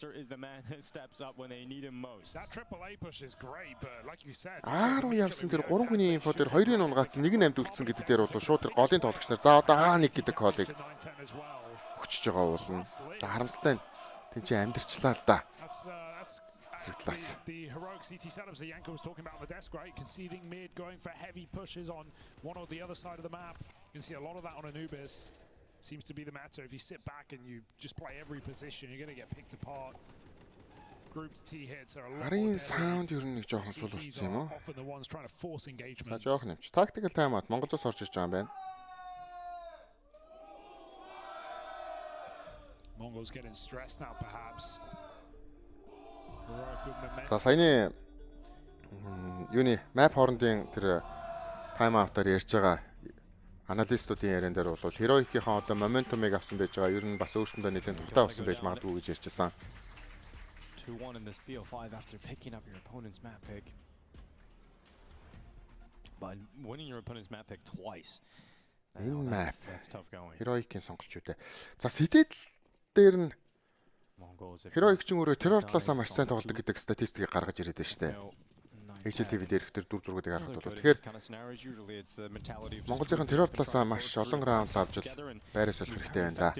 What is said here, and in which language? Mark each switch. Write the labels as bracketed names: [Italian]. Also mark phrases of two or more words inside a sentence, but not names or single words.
[Mongolian] Руу явсан тэр 3 хүний инфо дээр 2-ын унгаацсан, 1 нь амьд үлдсэн гэдэг дээр бол шууд тэр голын тоглогч нар за одоо А1 гэдэг колыг өгчөж байгаа уулна. За харамсалтай нь тэнцээ амьдэрчлаа л да. [English] The heroic CT setups that Yanko was talking about on the desk, right? Conceding mid, going for heavy pushes on one or the other side of the map. You can see a lot of that on Anubis. Seems to be the matter. If you sit back and you just play every position, you're going to get picked apart. Groups T hits are a lot more [Mongolian] sound ер нь нэг жоохон суулгацсан юм уу? [English] Often the ones trying to force engagement. [Mongolian] За жоохон юмч. [English] Tactical time out. [Mongolian] Монголоос орж ирж байгаа юм байна. [English] MONGOLZ getting stressed now, perhaps. [Mongolian] За саяны юуны map хоорондын тэр [English] time out- [Mongolian] аар ярьж байгаа аналистуудын яриан дээр бол Heroic-ийн одоо моментумыг авсан байж байгаа. Ер нь бас өөрсөндөө нэлээд тухтай болсон байж магадгүй гэж ярьжсэн. [English] 2-1 in this BO5 after picking up your opponent's map pick. But winning your opponent's map pick twice. [Mongolian] Энэ map [English] That's tough going. [Mongolian] Heroic-ийн сонголч үү. За City дээр нь Heroic ч өөрөө террор талаасаа маш сайн тоглодог гэдэг статистикийг гаргаж ирээд байна шүү дээ. HLTV дээрх тэр дүр зургуудыг харахад бол тэгэхээр Монголын террор талаасаа маш олон раунд авч байраа солих хэрэгтэй байна да.